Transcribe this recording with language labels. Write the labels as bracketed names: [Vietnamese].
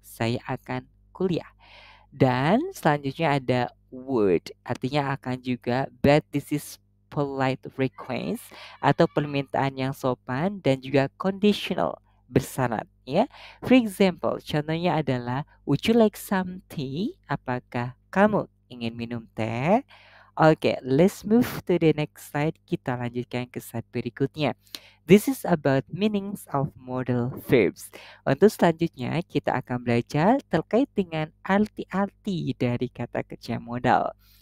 [Indonesian] Saya akan kuliah. Dan selanjutnya ada would, artinya akan juga, [English] but this is polite request [Indonesian] atau permintaan yang sopan dan juga conditional, bersyarat ya. [English] For example, [Indonesian] contohnya adalah [English] would you like some tea? [Indonesian] Apakah kamu ingin minum teh? [English] Oke, let's move to the next slide. [Indonesian] Kita lanjutkan ke slide berikutnya. [English] This is about meanings of modal verbs. [Indonesian] Untuk selanjutnya, kita akan belajar terkait dengan arti-arti dari kata kerja modal.